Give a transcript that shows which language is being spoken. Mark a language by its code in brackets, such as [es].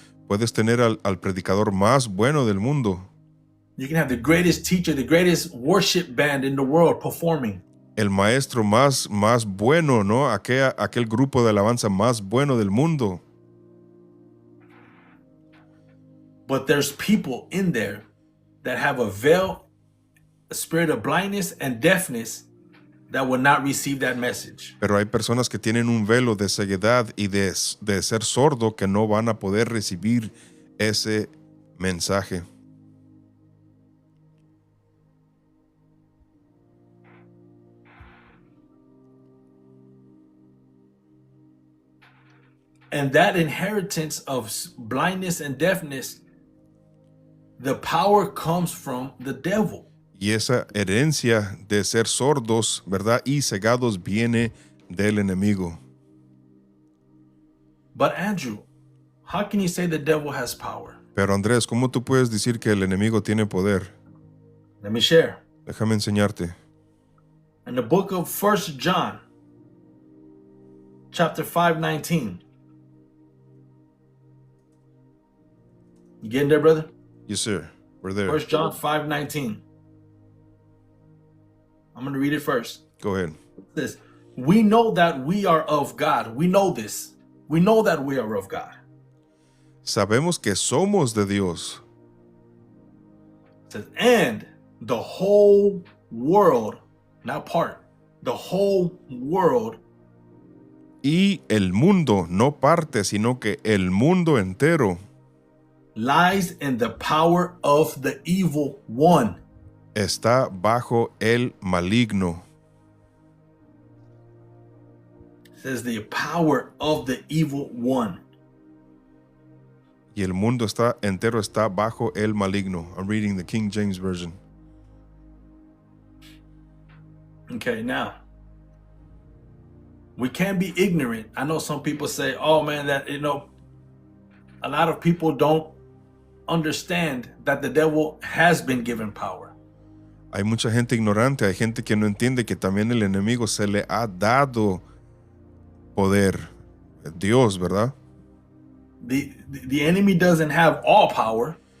[es] Puedes tener al predicador más bueno del mundo, [en] You can have the greatest teacher, the greatest worship band in the world performing. [es] el maestro más bueno, ¿no? Aquel grupo de alabanza más bueno del mundo. [en] But there's people in there that have a veil, a spirit of blindness and deafness that will not receive that message. [es] Pero hay personas que tienen un velo de ceguedad y de ser sordo que no van a poder recibir ese mensaje. [en] And that inheritance of blindness and deafness, the power comes from the devil. [es] Y esa herencia de ser sordos, ¿verdad? Y cegados viene del enemigo. [en] But Andrew, how can you say the devil has power? [es] Pero Andrés, ¿cómo tú puedes decir que el enemigo tiene poder? [en] Let me share. [es] Déjame enseñarte. [en] In the book of 1 John, chapter 5:19. You getting there, brother? Yes, sir. We're there. 1 John 5:19. I'm going to read it first. Go ahead. It says, we know that we are of God. We know this. We know that we are of God. [es] Sabemos que somos de Dios. [en] It says, and the whole world, not part, the whole world [es] Y el mundo, no parte, sino que el mundo entero [en] lies in the power of the evil one. [es] está bajo el maligno. [en] It says the power of the evil one. [es] Y el mundo entero está bajo el maligno. [en] I'm reading the King James Version. Okay, now we can't be ignorant. I know some people say, oh man, that, a lot of people don't understand that the devil has been given power. [es] Hay mucha gente ignorante, hay gente que no entiende que también el enemigo se le ha dado poder. Dios, ¿verdad? [en] The enemy doesn't have all power.